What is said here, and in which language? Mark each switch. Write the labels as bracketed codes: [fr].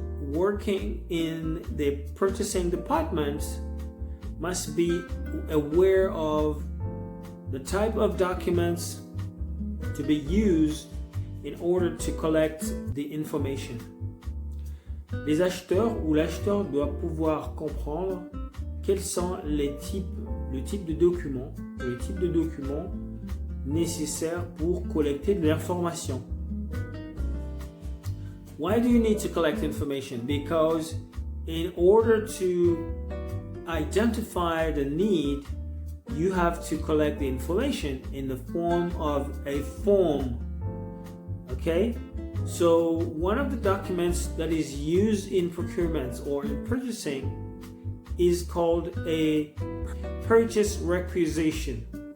[en] working in the purchasing department, must be aware of the type of documents to be used in order to collect the information. [fr] Les acheteurs ou l'acheteur doit pouvoir comprendre quels sont le type de documents nécessaires pour collecter de l'information. [en] Why do you need to collect information? Because in order to identify the need, you have to collect the information in the form of a form. Okay? So one of the documents that is used in procurement or in purchasing is called a purchase requisition.